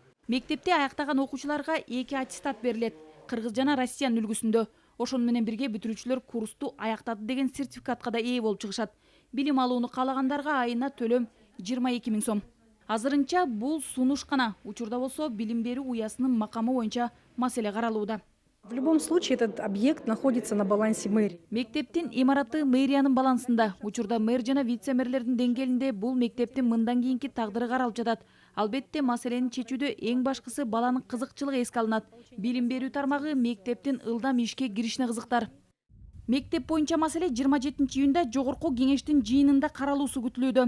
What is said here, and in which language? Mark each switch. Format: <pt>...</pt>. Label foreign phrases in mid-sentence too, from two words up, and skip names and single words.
<ky>Мектепте аяктаган окуучуларга 2 аттестат берилет. Кыргыз жана Россиянын үлгүсүндө. Ошону менен бирге бүтүрүүчүлөр курсту аяктады деген сертификатка да ээ болуп чыгышат. Билим алууну каалагандарга айына төлөм 22 000 сом. Азырынча бул сунуш гана. Учурда болсо билим берүү уясынын макамы боюнча маселе каралууда.</ky> <ru>В любом случае этот объект находится на балансе мэрии.</ru> <ky>Мектептин имараты мэриянын балансында. Учурда мэр жана вице-мэрлердин деңгээлинде бул мектептин мындан кийинки тагдыры каралып жатат. Албетте маселени чечүүдө эң башкысы баланын кызыкчылыгы эске алынат. Билим берүү тармагы мектептин ылдам ишке киришине кызыктар. Мектеп боюнча маселе 27-июнда жогорку кеңештин жыйынында каралуусу күтүлүүдө.</ky>